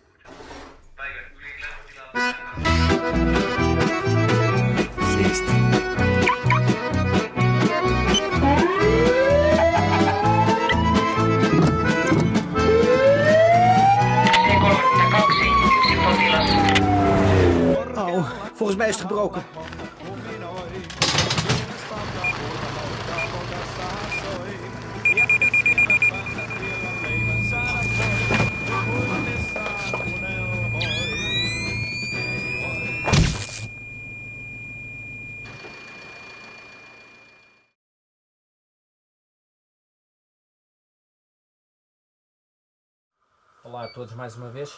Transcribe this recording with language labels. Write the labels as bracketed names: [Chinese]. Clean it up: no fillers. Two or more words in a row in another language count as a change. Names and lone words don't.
[Finnish] Siisti. C32, yksi potilas. [Dutch] Au, volgens mij is het gebroken. [Portuguese] Olá a todos mais uma vez.